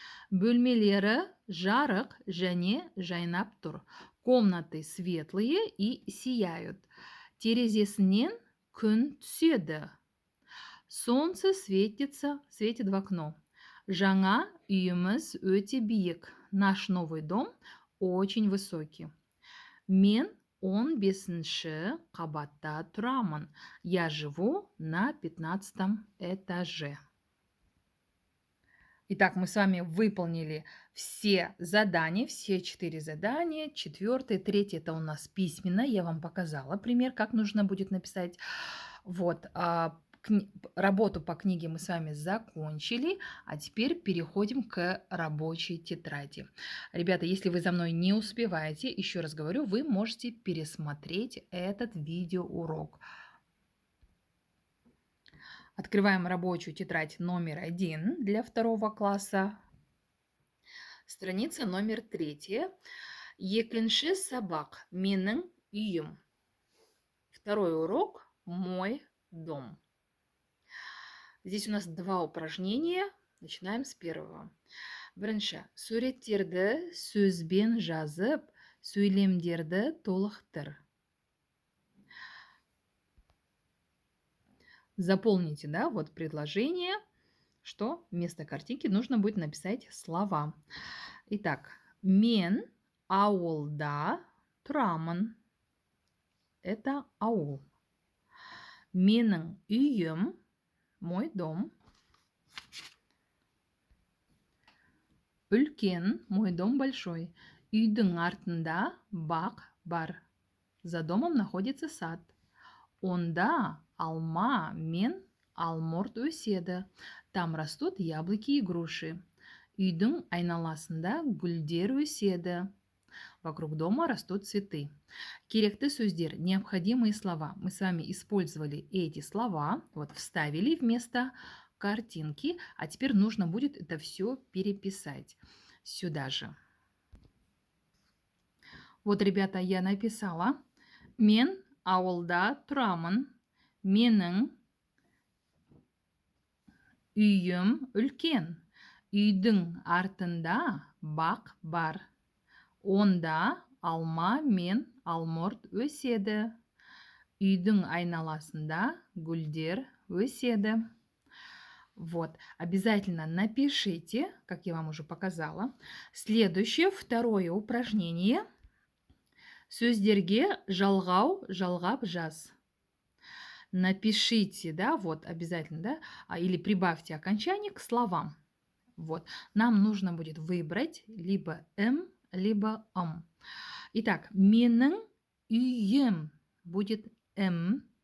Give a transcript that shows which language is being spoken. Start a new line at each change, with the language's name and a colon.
Kazakh: Бөлмелері жарық және жайнап тұр.
Russian: Комнаты светлые и сияют.
Kazakh: Терезесінен күн түседі.
Russian: Солнце светит в окно.
Kazakh: Жаңа үйіміз өте биік.
Russian: Наш новый дом очень высокий.
Kazakh: Мен 15-ші қабатта тұрамын.
Russian: Я живу на 15-м этаже. Итак, мы с вами выполнили все задания, все 4 задания. 4-е, 3-е это у нас письменно. Я вам показала пример, как нужно будет написать. Вот, работу по книге мы с вами закончили, а теперь переходим к рабочей тетради. Ребята, если вы за мной не успеваете, еще раз говорю, вы можете пересмотреть этот видеоурок. Открываем рабочую тетрадь номер 1 для 2 класса. Страница номер 3.
Kazakh: Екінші сабақ менің үйім.
Russian: Второй урок «Мой дом». Здесь у нас 2 упражнения. Начинаем с первого.
Kazakh: Бірінші. Суреттерді сөзбен жазып, сөйлемдерді толықтыр.
Russian: Заполните, да, вот предложение, что вместо картинки нужно будет написать слова.
Kazakh: Итак, мен ауылда тұрамын.
Russian: Это аул.
Kazakh: Менің үйім,
Russian: мой дом.
Kazakh: Үлкен,
Russian: мой дом большой.
Kazakh: Үйдің артында бақ бар.
Russian: За домом находится сад.
Kazakh: Онда алма мен алмұрт өседі.
Russian: Там растут яблоки и груши.
Kazakh: Үйдің айналасында гүлдер өседі.
Russian: Вокруг дома растут цветы.
Kazakh: Керекті сөздер,
Russian: необходимые слова. Мы с вами использовали эти слова, вот вставили вместо картинки, а теперь нужно будет это все переписать сюда же. Вот, ребята, я написала.
Kazakh: Мен ауылда тұрамын. Менің үйім үлкен. Үйдің артында бақ бар. Онда алма мен алмұрт өседі. Үйдің айналасында гүлдер өседі.
Russian: Вот, обязательно напишите, как я вам уже показала. Следующее, 2 упражнение.
Kazakh: Сөздерге жалғау, жалғап жаз.
Russian: Напишите, да, вот обязательно, да, или прибавьте окончание к словам. Вот, нам нужно будет выбрать либо «м», либо «м». Итак,
Kazakh: менің үйім
Russian: будет «м».